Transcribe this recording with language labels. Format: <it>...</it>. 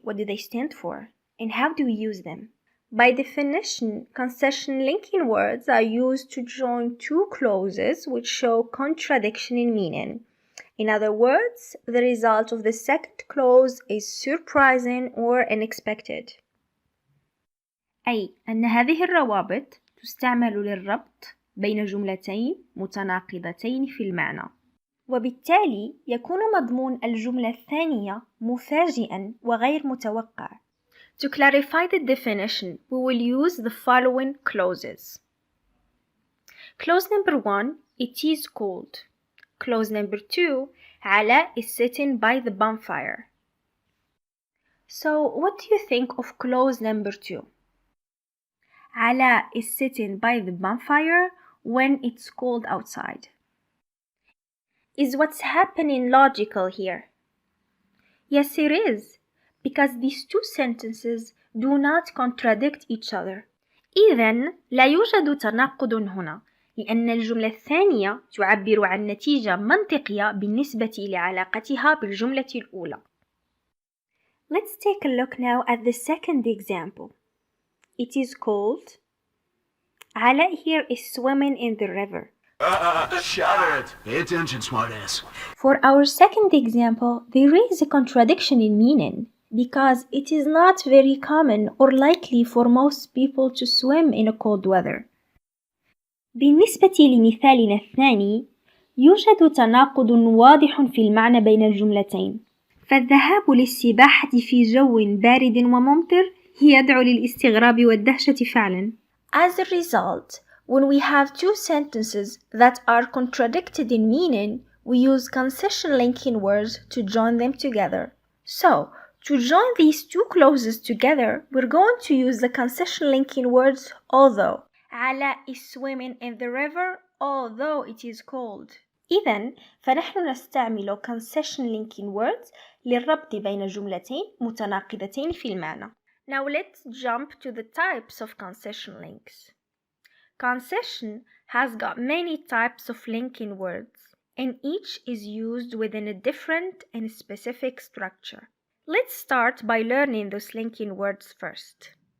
<en>What do they stand for? And how do we use them? By definition, concession linking words are used to join two clauses which show contradiction in meaning. In other words, the result of the second clause is surprising or unexpected.</en> <ar>أي أن هذه الروابط تستعمل للربط بين جملتين متناقضتين في المعنى، وبالتالي يكون مضمون الجملة الثانية مفاجئا وغير متوقع.</ar> <en>To clarify the definition, we will use the following clauses. Clause number 1, it is cold. Clause number 2, Ala is sitting by the bonfire. So what do you think of clause number 2? Ala is sitting by the bonfire when it's cold outside. Is what's happening logical here? Yes, it is, because these two sentences do not contradict each other.</en> <ar>إذن لا يوجد تناقض هنا، لأن الجملة الثانية تعبر عن نتيجة منطقية بالنسبة لعلاقتها بالجملة الأولى.</ar> <en>Let's take a look now at the second example. It is cold. Ala here is swimming in the river. Shut it! Pay attention, smartass. For our second example, there is a contradiction in meaning because it is not very common or likely for most people to swim in a cold weather.</en> <ar>بالنسبة لمثالنا الثاني، يوجد تناقض واضح في المعنى بين الجملتين، فالذهاب للسباحة في جو بارد وممطر يدعو للاستغراب والدهشة فعلا.</ar> <en>As a result, when we have two sentences that are contradicted in meaning, we use concession linking words to join them together. So, to join these two clauses together, we're going to use the concession linking words although. Ala is swimming in the river although it is cold.</en> <ar>إذن فنحن نستعمل</ar> <en>concession linking words</en> <ar>للربط بين جملتين متناقضتين في المعنى.</ar> <en>Now let's jump to the types of concession links. Concession has got many types of linking words, and each is used within a different and specific structure. Let's start by learning those linking words first.</en>